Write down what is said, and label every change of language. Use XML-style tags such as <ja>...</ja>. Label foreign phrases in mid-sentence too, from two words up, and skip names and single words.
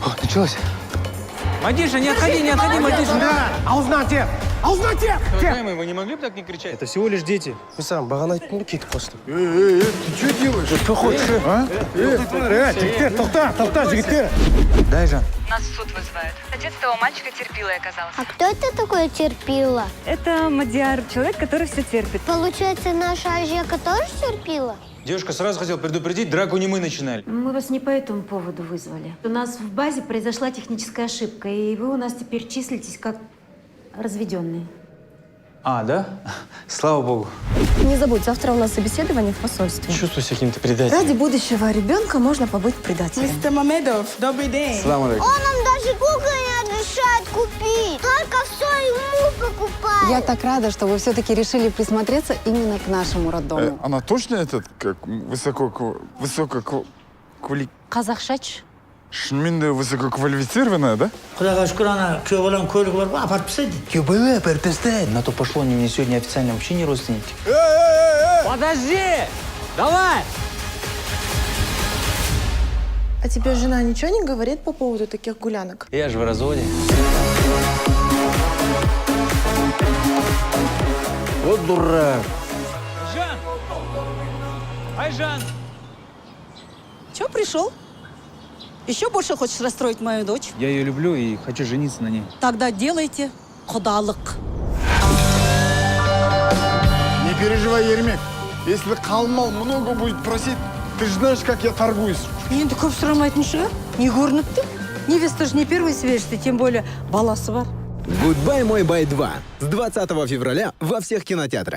<ru>случилось? Мадиша, не отходи, Мадиша. Да, аузнате! Аузнате! Уважаемый, вы не могли бы так не кричать? Это всего лишь дети. Вы сам,</ru> <kk>бағана айттың ба кетіп қалсын.</kk> <ru>Ты что делаешь? Что хочешь, а?</ru> <kk>Жігіттер, тоқта, жігіттер!</kk> <ru>Дай, Жан. Нас в суд вызывают. Отец того мальчика терпилой оказался. А кто это такой терпила? Это Мадиар, человек, который все терпит. Получается, наша Ажека тоже терпила? Девушка, сразу хотел предупредить, драку не мы начинали. Мы вас не по этому поводу вызвали. У нас в базе произошла техническая ошибка, и вы у нас теперь числитесь как разведенные. А, да? Слава богу. Не забудь, завтра у нас собеседование в посольстве. Чувствую себя каким-то предателем. Ради будущего ребенка можно побыть предателем. Мистер Мамедов, добрый день.</ru> <ar>Салам алейкум.</ar> <ru>Он нам даже куклы не разрешает купить. Только все ему покупает. Я так рада, что вы все-таки решили присмотреться именно к нашему роддому. Она точно этот, как Казахшач.</ru> <kk>шынымен де</kk> <ru>высококвалифицированная, да?</ru> <kk>Құдайға шүкір, ана күйеу балам көлігі бар ғой, апарып тастайды. КБ, ПРТСТ.</kk> <ru>На то пошло, они мне сегодня официально вообще не родственники. Подожди! Давай! А тебе жена ничего не говорит по поводу таких гулянок? Я же в разводе. Вот дурак. Жан! Айжан! Чего пришел? Еще больше хочешь расстроить мою дочь? Я ее люблю и хочу жениться на ней. Тогда делайте құдалық. Не переживай, Ермек. Если Қалмал много будет просить, ты же знаешь, как я торгуюсь.</ru> <kk>Енді көп сұрамайтын шығар. Не көрініпті?</kk> <ru>Невеста же не первый свежий, тем более</ru> <kk>баласы бар.</kk> <ru>Гудбай, мой бай 2 с 20 февраля во всех кинотеатрах.</ru>